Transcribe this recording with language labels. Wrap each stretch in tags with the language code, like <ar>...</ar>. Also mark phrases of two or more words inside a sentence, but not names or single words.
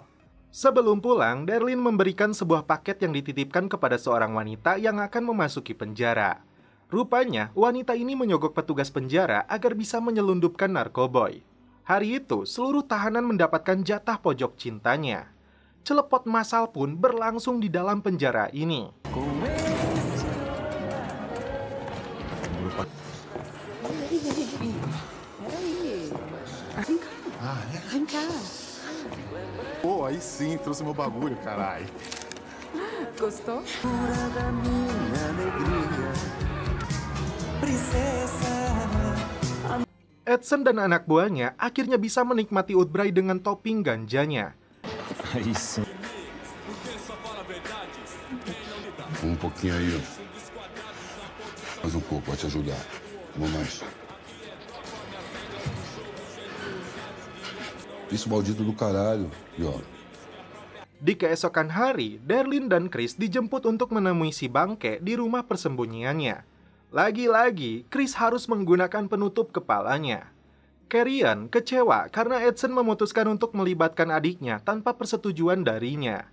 <id>Sebelum pulang, Darlene memberikan sebuah paket yang dititipkan kepada seorang wanita yang akan memasuki penjara. Rupanya, wanita ini menyogok petugas penjara agar bisa menyelundupkan narkoboy. Hari itu, seluruh tahanan mendapatkan jatah pojok cintanya. Celepot massal pun berlangsung di dalam penjara ini.</id> <pt>Vem cá. Pô, aí sim, trouxe meu bagulho, caralho. Gostou?</pt> <id>Edson dan anak buahnya akhirnya bisa menikmati Woodbury dengan topping ganjanya.</id> <pt>Aí sim. Pouquinho aí. Mais pouco, pode te ajudar. Vou mais. Isso maldito do caralho. E ó.</pt> <id>Di keesokan hari, Darlene dan Chris dijemput untuk menemui si bangke di rumah persembunyiannya. Lagi-lagi, Chris harus menggunakan penutup kepalanya. Carrion kecewa karena Edson memutuskan untuk melibatkan adiknya tanpa persetujuan darinya.</id>